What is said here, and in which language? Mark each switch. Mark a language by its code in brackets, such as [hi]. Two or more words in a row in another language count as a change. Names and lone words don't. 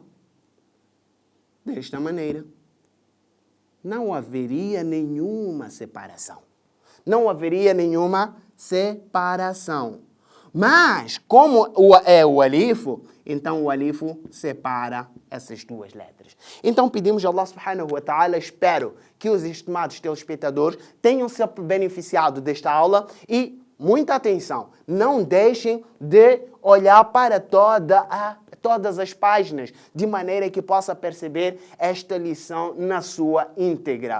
[pt] Seria desta maneira. não haveria nenhuma separação. Não haveria nenhuma separação. Mas, como é o alifo, então o alifo separa essas duas letras. Então pedimos a Allah [ar] سبحانه وتعالى, [pt] espero que os estimados telespectadores tenham se beneficiado desta aula e, muita atenção, não deixem de olhar para todas as páginas, de maneira que possa perceber esta lição na sua íntegra.